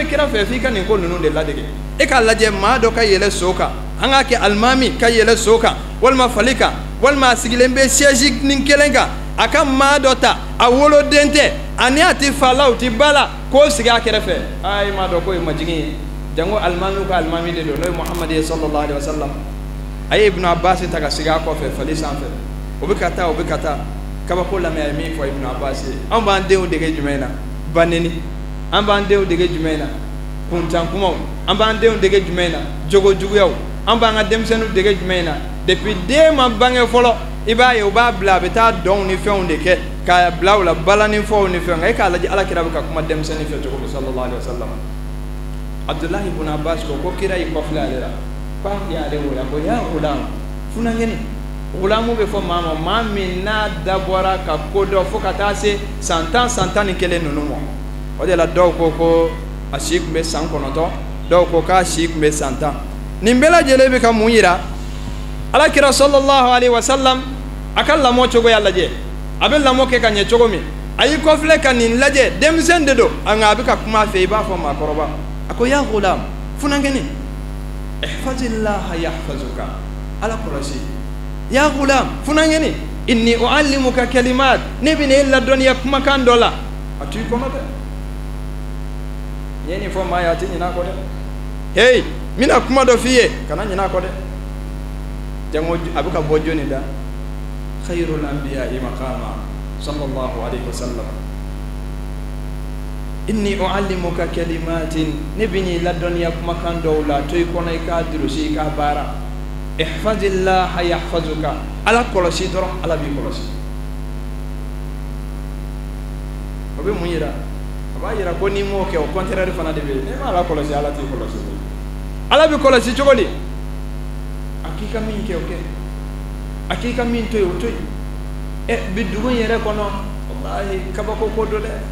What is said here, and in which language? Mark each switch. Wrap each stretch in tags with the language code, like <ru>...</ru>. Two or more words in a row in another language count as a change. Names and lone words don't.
<bm>kira fɛ f'i ka nin ko ninnu de ladege e k'a lajɛ maa dɔ ka yɛlɛ so kan an k'a kɛ alimami ka yɛlɛ so kan walima fali kan walima a sigilen bɛ siège nin kelen kan a ka maa dɔ ta a woloden tɛ ani a tɛ fa la o tɛ ba la k'o sigi a kɛrɛfɛ e m'a dɔn k'o ye majigin ye jango alimamiw ka alimami de don n'o ye Muhammad ye sallallahu</bm> <ar>عليه وسلم</ar> <bm>a ye Ibn Abbas ta ka sigi a kɔfɛ fali sanfɛ o bɛ ka taa kabako lamɛn a ye min fɔ Ibn Abbas ye anw b'an denw dege jumɛn in na baneni an b'an denw dege jumɛn in na kuntan kumaw an b'an denw dege jumɛn in na jogo juguyaw an b'an ka denmisɛnninw dege jumɛn in na depuis den ma bange fɔlɔ i b'a ye u b'a bila a bɛ taa dɔnw ni fɛnw de kɛ k'a bila u la balani fɔw ni fɛnw nka e k'a lajɛ Alakira bɛ ka kuma denmisɛnnin fɛ cogo min sallallahu</bm> <ar>عليه وسلم</ar> <bm>Abdullahi ibn Abbas ko kira y'i kɔfilɛ ale la ko a y'ale wele a ko</bm> <ar>يا غلام</ar> <bm>funangɛni gulamu bɛ fɔ maa ma maa min n'a dabɔra ka ko dɔ fo ka taa se san 10 ni kelen ninnu ma o de la dɔw ko a si tun bɛ san 9 dɔw ko k'a si tun bɛ san 10 nin bɛɛ lajɛlen bɛ ka mun yira Alakira</bm> <ar>صلى الله عليه وسلم</ar> <bm>a ka lamɔ cogoya lajɛ a bɛ lamɔ kɛ ka ɲɛ cogo min a y'i kɔfilɛ ka nin lajɛ denmisɛn de don nka a bɛ ka kuma a fɛ i b'a fɔ maakɔrɔba a ko</bm> <ar>يا غلام</ar> <bm>funankɛni</bm> <ar>احفظ الله يحفظك</ar> <bm>Ala kɔlɔsi</bm> <ar>يا غلام</ar> <bm>funankɛni</bm> <ar>إني أعلمك كلمات</ar> <bm>ne bɛ e ladɔnniya kumakan dɔ la a t'i kɔnɔ dɛ nin fɔ maa ye a tɛ ɲinɛ a kɔ dɛ hey n bɛna kuma dɔ f'i ye kana ɲinɛ a kɔ dɛ jango a bɛ ka bɔ jɔnni da</bm> <ar>خير الأنبياء مقاما صلى الله عليه وسلم إني أعلمك كلمات</ar> <bm>ne bɛ n'i ladɔnniya kumakan dɔw la to i kɔnɔ i k'a durusi i k'a baara</bm> <ar>احفظ الله يحفظك</ar> <bm>Ala kɔlɔsi dɔrɔn Ala b'i kɔlɔsi o bɛ mun yira a b'a yira ko n'i m'o kɛ o contraire fana de bɛ yen n'i ma Ala kɔlɔsi Ala t'i kɔlɔsi Ala b'i kɔlɔsi cogo di a k'i ka min kɛ o kɛ a k'i ka min to yen o to yen bi dugu in yɛrɛ kɔnɔ wallahi kabako ko do dɛ</bm>